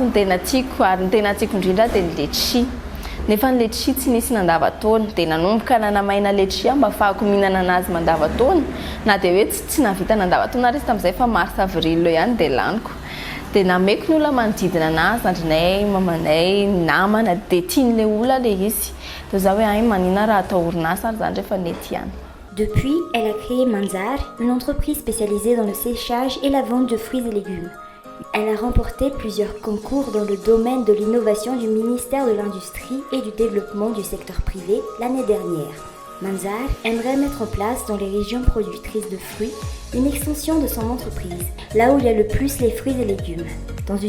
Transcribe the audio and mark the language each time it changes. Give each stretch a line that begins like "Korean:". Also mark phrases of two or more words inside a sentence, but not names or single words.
Malagasy: ny tena tiako ary ny tena tiako indrindra dia ny letchi nefa ny letchi tsy nisy nandavan-taona dia nanomboka nanamaina letchi mba ahafahako mihinana anazy mandavan-taona na dia hoe tsy navita nandavan-taona ary izy tamin'izay fa
French: mars avril
Malagasy: eo ihany dia laniko dia nameko ny olona manodidina anazy andrinay mamanay namana dia tian'ilay olona ilay izy dia za hoe ay manina raha atao orinasa ary zany rehefa nety ihany.
French: Depuis, elle a créé Manzar, une entreprise spécialisée dans le séchage et la vente de fruits et légumes. Elle a remporté plusieurs concours dans le domaine de l'innovation du ministère de l'Industrie et du Développement du secteur privé l'année dernière. Manzar aimerait mettre en place dans les régions productrices de fruits une extension de son entreprise, là où il y a le plus les fruits et légumes.